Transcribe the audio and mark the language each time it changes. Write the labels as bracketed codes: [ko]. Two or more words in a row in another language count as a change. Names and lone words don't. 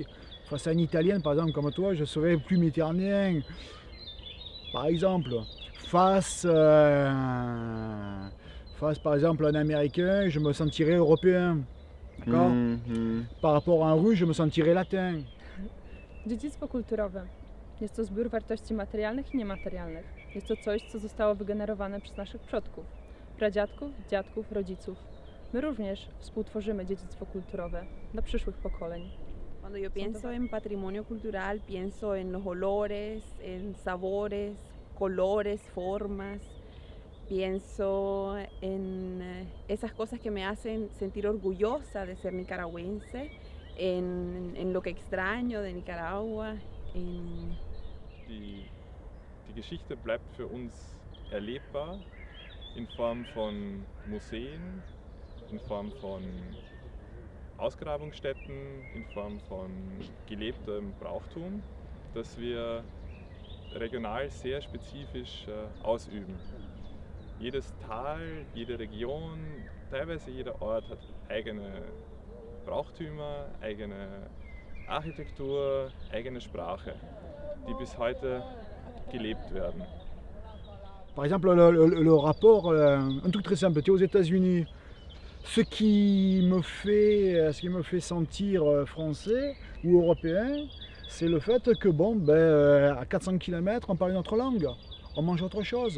[fr] Face à un Italien, par exemple, comme toi, je serais plus méditerranéen. Par exemple, face par exemple à un Américain, je me sentirais européen. D'accord? Par rapport à un Russe, je me sentirais latin. [pl] Dziedzictwo kulturowe jest to zbiór wartości materialnych i niematerialnych. Jest to coś, co zostało wygenerowane przez naszych przodków, pradziadków, dziadków, rodziców. My również współtworzymy dziedzictwo kulturowe dla przyszłych pokoleń. [es] Cuando yo pienso en patrimonio cultural, pienso en los olores, en sabores, colores, formas. Pienso en esas cosas que me hacen sentir orgullosa de ser nicaragüense, en lo que extraño de Nicaragua. [de] Die Geschichte bleibt für uns erlebbar in Form von Museen, in Form von Ausgrabungsstätten, in Form von gelebtem Brauchtum, das wir regional sehr spezifisch ausüben. Jedes Tal, jede Region, teilweise jeder Ort hat eigene Brauchtümer, eigene Architektur, eigene Sprache, die bis heute gelebt werden. [fr] Par exemple, le rapport, un truc très simple, tu es aux États-Unis. Ce qui me fait sentir français ou européen, c'est le fait que à 400 km, on parle une autre langue, on mange autre chose.